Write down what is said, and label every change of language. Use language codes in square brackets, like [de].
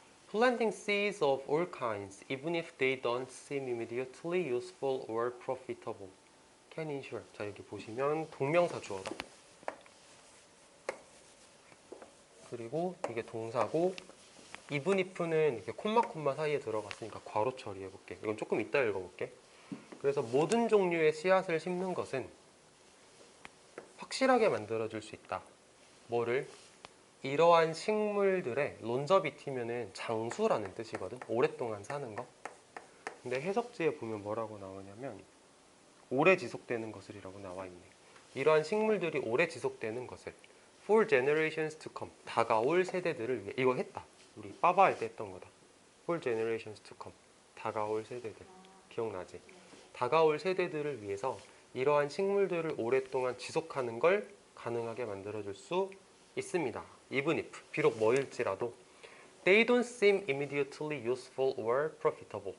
[en] Planting seeds of all kinds, even if they don't seem immediately useful or profitable, can ensure. [ko] 자, 여기 보시면 동명사 주어다. 그리고 이게 동사고, even if는 이렇게 콤마 사이에 들어갔으니까 괄호 처리해볼게. 이건 조금 이따 읽어볼게. 그래서 모든 종류의 씨앗을 심는 것은 확실하게 만들어줄 수 있다. 뭐를? 이러한 식물들의 론저비티면은 장수라는 뜻이거든. 오랫동안 사는 거. 근데 해석지에 보면 뭐라고 나오냐면 오래 지속되는 것을이라고 나와 있네. 이러한 식물들이 오래 지속되는 것을 [en] for generations to come, [ko] 다가올 세대들을 위해. 이거 했다. 우리 빠바 할 때 했던 거다. [en] for generations to come, [ko] 다가올 세대들. 기억나지? 다가올 세대들을 위해서 이러한 식물들을 오랫동안 지속하는 걸 가능하게 만들어줄 수 있습니다. [en] Even if, [ko] 비록 뭐일지라도 [en] They don't seem immediately useful or profitable.